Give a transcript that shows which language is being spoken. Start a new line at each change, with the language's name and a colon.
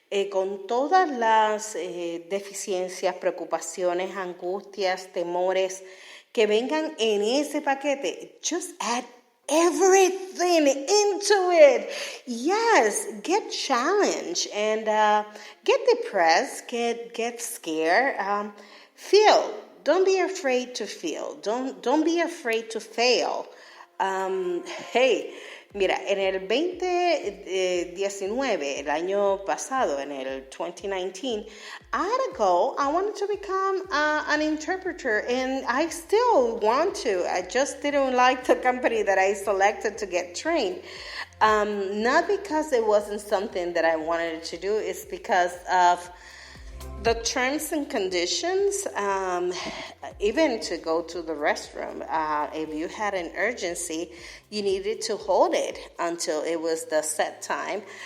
Spanish: con todas las deficiencias, preocupaciones, angustias, temores que vengan en ese paquete.
English: Just add everything into it. Yes, get challenged and get depressed, get scared, feel. Don't be afraid to feel. Don't be afraid to fail.
Spanish: Hey, mira, en el 2019, el año pasado, en el 2019,
English: I had a goal. I wanted to become an interpreter, and I still want to. I just didn't like the company that I selected to get trained. Not because it wasn't something that I wanted to do. It's because of the terms and conditions, even to go to the restroom, if you had an urgency, you needed to hold it until it was the set time.